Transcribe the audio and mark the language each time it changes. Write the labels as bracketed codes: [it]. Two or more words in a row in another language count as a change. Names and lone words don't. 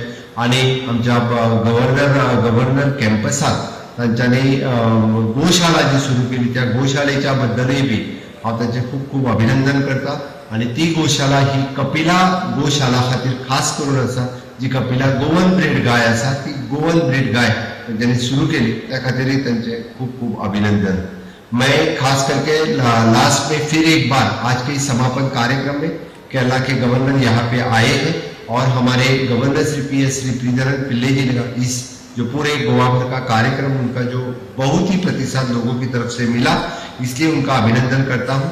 [kok] आणि आमच्या गव्हर्नर कॅम्पसात तांच्यांनी गोशाळा जी सुरू केली त्या गोशाळेच्या बद्दलूय बी हांव तांचें खूब खूब अभिनंदन करता. आणि ती गोशाळा ही कपिला गोशाळा खातीर खास करून आसा. जी कपिला [en] Goan breed [kok] गाय आसा ती [en] Goan breed [kok] गाय तांच्यांनी सुरू केली. त्या खातीरय तांचे खूब खूब अभिनंदन. [hi] मैं खास करके लास्ट में फिर एक बार आज के समापन कार्यक्रम में केरला के गवर्नर यहाँ पे आए हैं और हमारे गवर्नर श्री PS श्री प्रीधरन पिल्ले जी ने इस जो पूरे गोवा भर का कार्यक्रम उनका जो बहुत ही प्रतिसाद लोगों की तरफ से मिला, इसलिए उनका अभिनंदन करता हूँ.